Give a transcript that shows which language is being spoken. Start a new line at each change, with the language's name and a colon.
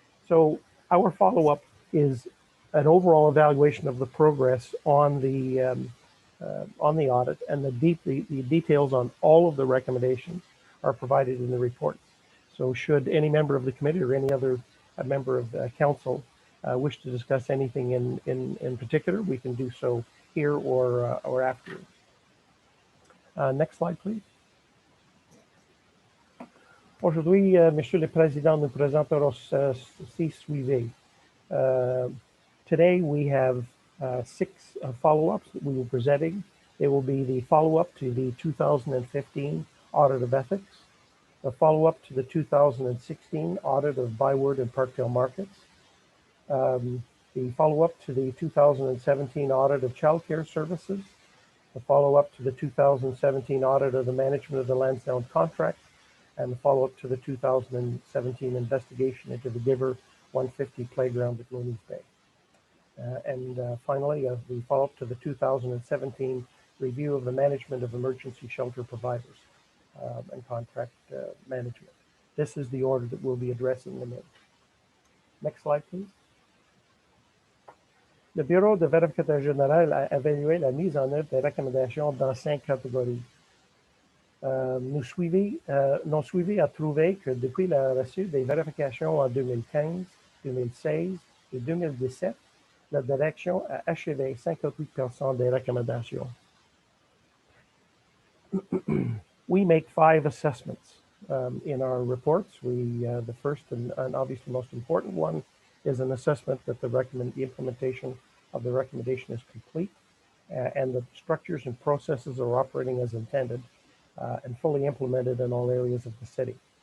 English: So our follow-up is an overall evaluation of the progress on the audit, and the details on all of the recommendations are provided in the report. So should any member of the committee or any other member of council wish to discuss anything in particular, we can do so here or afterwards. Next slide, please.
French: Aujourd'hui, Monsieur le Président, nous présentons six suivis.
English: Today we have 6 follow-ups that we will be presenting. It will be the follow-up to the 2015 Audit of Ethics, the follow-up to the 2016 Audit of Byward and Parkdale Markets, the follow-up to the 2017 Audit of Childcare Services, the follow-up to the 2017 Audit of the Management of the Lansdowne Contract, and the follow-up to the 2017 investigation into the Giver 150 playground at Looney's Bay. And finally, the follow-up to the 2017 review of the management of emergency shelter providers and contract management. This is the order that we'll be addressing them in. Next slide, please.
French: Le Bureau de vérificateur général a évalué la mise en œuvre des recommandations dans 5 catégories. Nos suivis a trouvé que depuis la reçue des vérifications en 2015, 2016 et 2017, la direction a achevé 58% des recommandations.
English: We make 5 assessments in our reports. The first and obviously most important one is an assessment that the implementation of the recommendation is complete and the structures and processes are operating as intended and fully implemented in all areas of the city.